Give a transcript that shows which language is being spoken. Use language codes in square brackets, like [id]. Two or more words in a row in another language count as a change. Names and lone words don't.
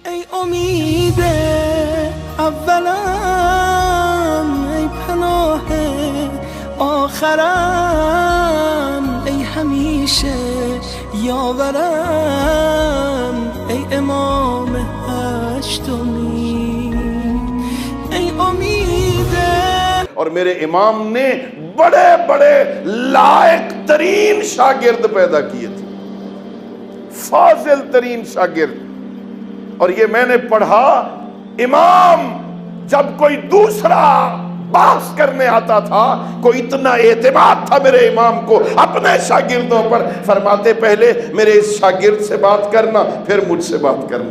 [fa] امید اولم، ای پناه آخرم، ای همیشه یاورم، ای امام هشتمی، ای امید. [ur] اور میرے امام نے بڑے بڑے لائق ترین شاگرد پیدا کیے تھے، فاضل ترین شاگرد. اور یہ میں نے پڑھا، امام جب کوئی دوسرا بحث کرنے آتا تھا، کوئی اتنا اعتماد تھا میرے امام کو اپنے شاگردوں پر، فرماتے پہلے میرے اس شاگرد سے بات کرنا، پھر مجھ سے بات کرنا.